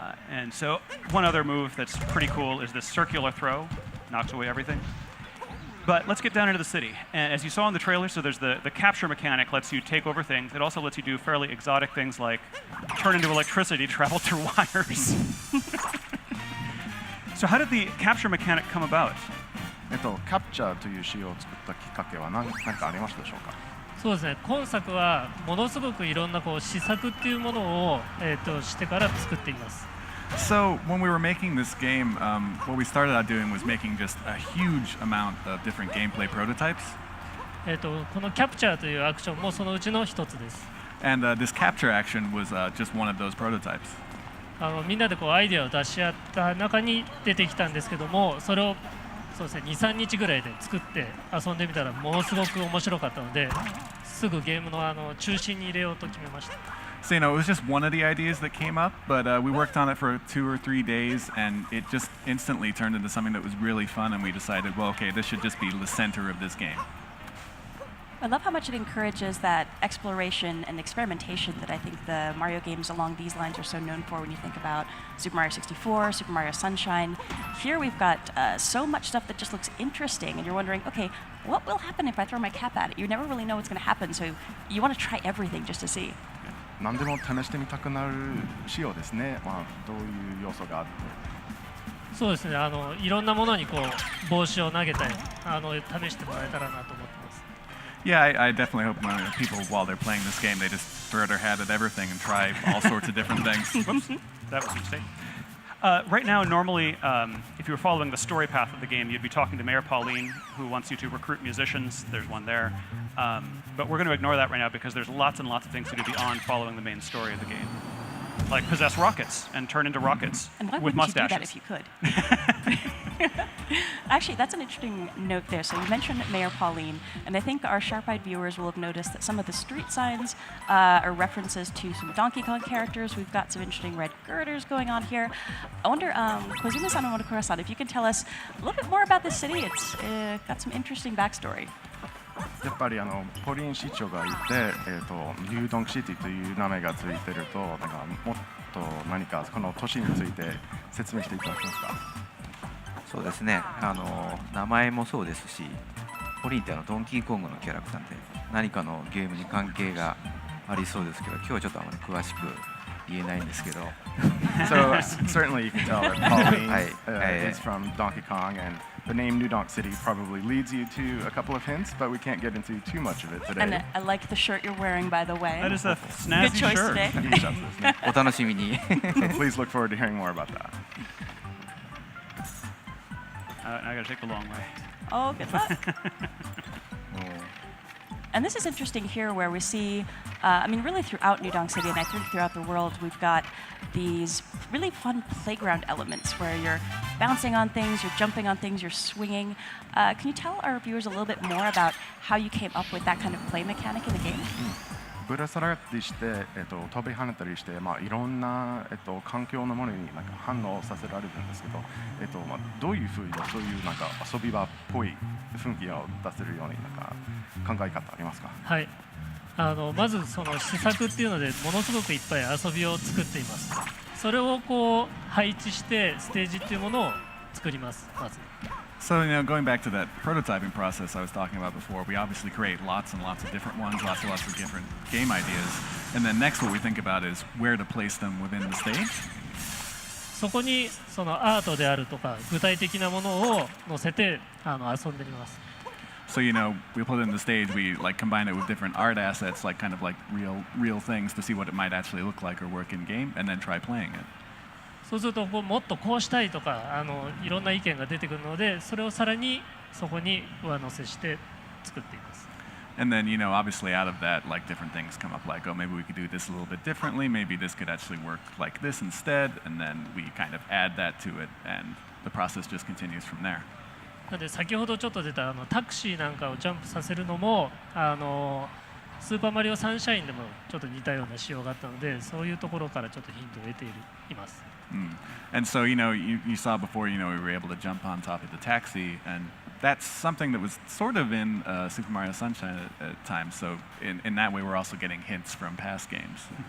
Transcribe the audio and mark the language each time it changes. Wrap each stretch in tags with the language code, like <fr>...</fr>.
<en>And so one other move that's pretty cool is this circular throw. Knocks away everything. But let's get down into the city. And as you saw in the trailer, so there's the capture mechanic lets you take over things. It also lets you do fairly exotic things like turn into electricity to travel through wires. So how did the capture mechanic come about?</en> <ja>キャプチャーという仕様を作ったきっかけは何かありましたでしょうか。そうですね。今作はものすごくいろんな試作っていうものをしてから作っています。</ja> <en>So when we were making this game, what we started out doing was making just a huge amount of different gameplay prototypes.</en> <ja>このキャプチャーというアクションもそのうちの一つです。</ja> <en>And this capture action was just one of those prototypes.</en> <ja>みんなでアイデアを出し合った中に出てきたんですけども、それをそうですね、2、3日ぐらいで作って遊んでみたらものすごく面白かったので、すぐゲームの中心に入れようと決めました。</ja> <en>So, it was just one of the ideas that came up, but we worked on it for 2 or 3 days, and it just instantly turned into something that was really fun, and we decided, well, okay, this should just be the center of this game. I love how much it encourages that exploration and experimentation that I think the Mario games along these lines are so known for when you think about Super Mario 64, Super Mario Sunshine. Here we've got so much stuff that just looks interesting, and you're wondering, okay, what will happen if I throw my cap at it? You never really know what's going to happen, so you want to try everything just to see.</en> <ja>何でも試してみたくなる仕様ですね。まあどういう要素があって。そうですね。いろんなものにこう帽子を投げて試してもらえたらなと思ってます。</ja> <en>Yeah, I definitely hope people, while they're playing this game, they just throw their hat at everything and try all sorts of different things. Whoops, that was a mistake. Right now, normally, if you were following the story path of the game, you'd be talking to Mayor Pauline, who wants you to recruit musicians. There's one there. But we're going to ignore that right now because there's lots and lots of things to do beyond following the main story of the game. Like possess rockets and turn into rockets and why with wouldn't mustaches. You do that if you could? Actually, that's an interesting note there. So you mentioned Mayor Pauline, and I think our sharp-eyed viewers will have noticed that some of the street signs are references to some Donkey Kong characters. We've got some interesting red girders going on here. I wonder, Kozuma-san and Monokura-san, if you can tell us a little bit more about this city. It's got some interesting backstory.</en> <ja>やっぱりポリン市長がいて、ニュードンクシティという名前がついてると、なんかもっと何かこの都市について説明していただけますか。そうですね。名前もそうですし、ポリンってドンキーコングのキャラクターで何かのゲームに関係がありそうですけど、今日はちょっとあまり詳しく言えないんですけど。</ja> <en>So certainly you can tell that Pauline is from Donkey Kong, and the name New Donk City probably leads you to a couple of hints, but we can't get into too much of it today. And I like the shirt you're wearing, by the way. That is a snazzy Good choice shirt. today.</en> <ja>お楽しみに。</ja> <en>So please look forward to hearing more about that. I gotta take the long way. Oh, good luck. And this is interesting here where we see, I mean, really throughout New Donk City, and I think throughout the world, we've got these really fun playground elements where you're bouncing on things, you're jumping on things, you're swinging. Can you tell our viewers a little bit more about how you came up with that kind of play mechanic in the game?</en> <ja>ぶら下がったりして、飛び跳ねたりして、まあ、いろんな、環境のものになんか反応させられるんですけど、まあ、どういうふうにそういうなんか遊び場っぽい雰囲気を出せるようになんか考え方ありますか。はい。まずその施策っていうのでものすごくいっぱい遊びを作っています。それをこう配置してステージっていうものを作ります。まず。</ja> <en>So, going back to that prototyping process I was talking about before, we obviously create lots and lots of different ones, lots and lots of different game ideas. And then next what we think about is where to place them within the stage.</en> <ja>そこにそのアートであるとか具体的なものを載せて遊んでみます。</ja> <en>So, we put it in the stage, we like combine it with different art assets, like kind of like real things to see what it might actually look like or work in game, and then try playing it.</en> <ja>そうするともっとこうしたいとかいろんな意見が出てくるので、それをさらにそこに上乗せして作っています。</ja> <en>And then, obviously out of that, like different things come up, like, oh, maybe we could do this a little bit differently, maybe this could actually work like this instead, and then we kind of add that to it, and the process just continues from there.</en> <ja>なので先ほどちょっと出たタクシーなんかをジャンプさせるのもスーパーマリオサンシャインでもちょっと似たような仕様があったので、そういうところからちょっとヒントを得ています。</ja> <en>And so, you saw before, we were able to jump on top of the taxi, and that's something that was sort of in Super Mario Sunshine at times. So in that way, we're also getting hints from past games.</en>